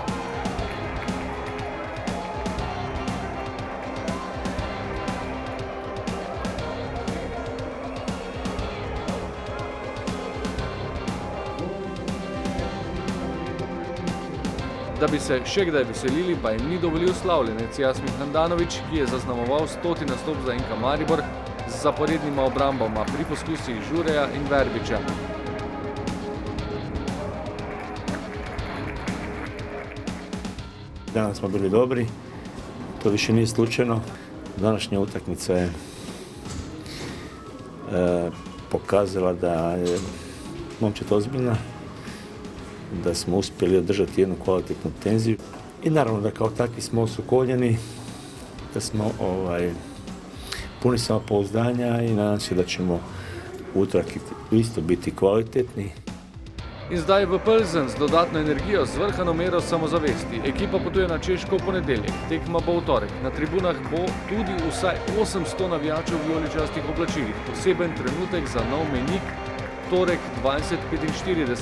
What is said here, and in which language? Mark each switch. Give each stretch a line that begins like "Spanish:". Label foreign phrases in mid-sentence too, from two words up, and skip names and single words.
Slovenian: Da bi se še kdaj veselili, pa jim ni dovolil slavljenec Jasmin Handanović, ki je zaznamoval 100. nastop za NK Maribor z zaporednima obrambama pri poskusih Žureja in Verbiča.
Croatian: Svaki dan smo bili dobri, to više nije slučajno. Današnja utakmica je pokazala da je momčad ozbiljna, da smo uspjeli održati jednu kvalitetnu tenziju i naravno da kao takvi smo osukoljeni, da smo puni samopouzdanja i nadam se da ćemo utorak isto biti kvalitetni.
Slovenian: In zdaj v Plzen z dodatno energijo, z vrhano mero samozavesti. Ekipa potuje na Češko v ponedeljek, tekma bo v torek. Na tribunah bo tudi vsaj 800 navijačev v vijoličastih oblačilih. Poseben trenutek za nov mejnik, torek 20:45.